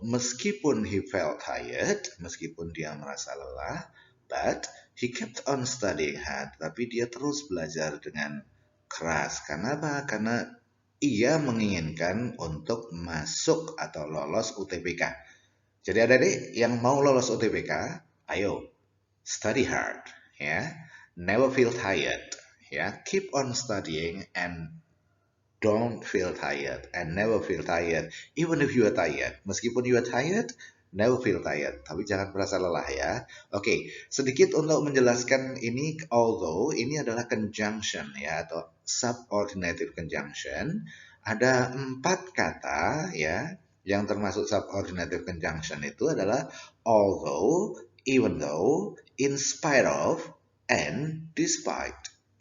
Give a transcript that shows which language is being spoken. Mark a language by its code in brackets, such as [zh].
[en] Meskipun he felt tired, [id] meskipun dia merasa lelah, [en] but he kept on studying hard. [id] Tapi dia terus belajar dengan keras. Karena apa? Karena ia menginginkan untuk masuk atau lolos UTBK. Jadi adik-adik yang mau lolos UTBK, ayo [en] study hard, [id] ya. [en] Never feel tired, ya. Keep on studying and don't feel tired and never feel tired. Even if you are tired, [id] meskipun [en] you are tired, never feel tired. [id] Tapi jangan merasa lelah ya. Oke, sedikit untuk menjelaskan ini. Although ini adalah conjunction ya atau subordinative conjunction. Ada 4 kata ya yang termasuk subordinative conjunction itu adalah although, even though, in spite of, and despite.